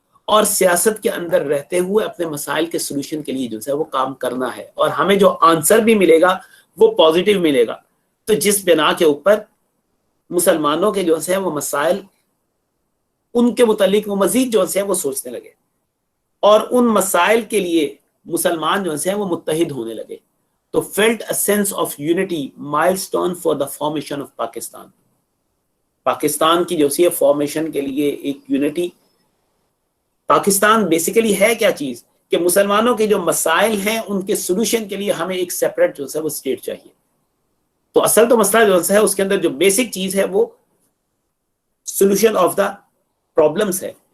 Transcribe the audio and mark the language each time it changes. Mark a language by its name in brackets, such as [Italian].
[Urdu] اور سیاست کے اندر رہتے ہوئے اپنے مسائل کے سلوشن کے لیے جو ہے وہ کام کرنا ہے، اور ہمیں جو آنسر بھی ملے گا وہ پازیٹیو ملے گا، تو جس بنا کے اوپر مسلمانوں کے جو ہے وہ مسائل ان کے متعلق وہ مزید جو ہے وہ سوچنے لگے، اور ان مسائل کے لیے مسلمان جو ہے وہ متحد ہونے لگے. تو [English] felt a sense of unity milestone for the formation of Pakistan. [Urdu] Pakistan کی جو ہے فارمیشن کے لیے ایک یونٹی. پاکستان بیسیکلی ہے کیا چیز کہ مسلمانوں کے جو مسائل ہیں ان کے سولوشن کے لیے ہمیں ایک سیپریٹ جو ہے وہ اسٹیٹ چاہیے. تو اصل تو مسئلہ جو ہے اس کے اندر جو بیسک چیز ہے وہ [English] solution of the problems [Urdu] ہے.